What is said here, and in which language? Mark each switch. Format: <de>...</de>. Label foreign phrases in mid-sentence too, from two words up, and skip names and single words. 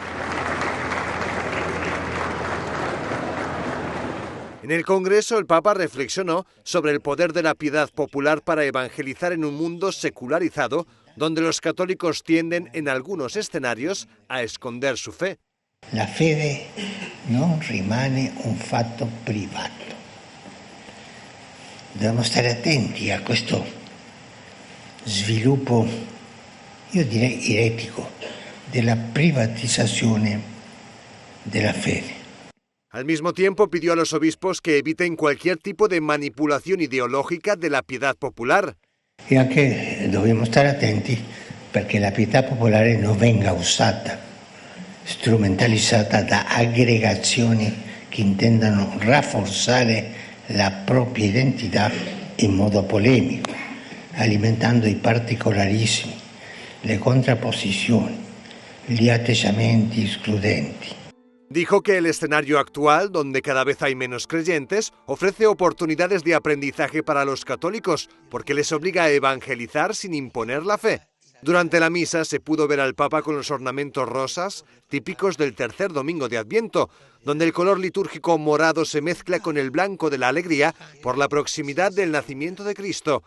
<es>En el Congreso, el Papa reflexionó sobre el poder de la piedad popular para evangelizar en un mundo secularizado, donde los católicos tienden en algunos escenarios a esconder su fe.</es> <it>La fede non rimane un fatto privato. Dobbiamo stare attenti a questo sviluppo, io direi eretico, della privatizzazione della fede.</it> <es>Al mismo tiempo pidió a los obispos que eviten cualquier tipo de manipulación ideológica de la piedad popular.</es> <it>E anche dobbiamo stare attenti perché la pietà popolare non venga usata, strumentalizzata da aggregazioni che intendano rafforzare la propria identità in modo polemico, alimentando i particolarismi, le contrapposizioni, gli atteggiamenti escludenti.</it> <es>Dijo que el escenario actual, donde cada vez hay menos creyentes, ofrece oportunidades de aprendizaje para los católicos, porque les obliga a evangelizar sin imponer la fe. Durante la misa se pudo ver al Papa con los ornamentos rosas, típicos del tercer domingo de Adviento, donde el color litúrgico morado se mezcla con el blanco de la alegría por la proximidad del nacimiento de Cristo.</es>